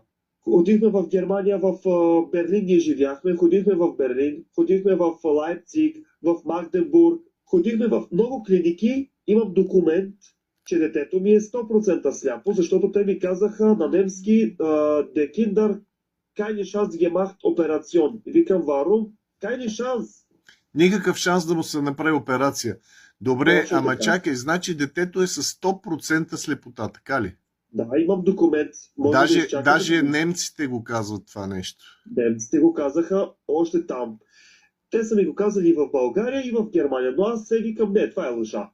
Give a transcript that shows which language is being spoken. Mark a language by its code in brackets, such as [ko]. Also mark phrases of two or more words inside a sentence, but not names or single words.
[bg] Ходихме в Германия, в Берлин ние живяхме, ходихме в Берлин, ходихме в Лайпциг, в Магденбург, ходихме в много клиники. Имам документ, че детето ми е 100% сляпо, защото те ми казаха на немски [de] Der Kinder keine Chance gemacht Operation. [bg] И викам, [de] warum? Keine Chance. [bg] Никакъв шанс да му се направи операция. Добре, Точно ама така. чакай, значи детето е с 100% слепота, така ли? Да, имам документ. Може да изчакате. Даже немците го казват това нещо. Немците го казаха още там. Те са ми го казали и в България, и в Германия, но аз се викам, не, това е лъжа.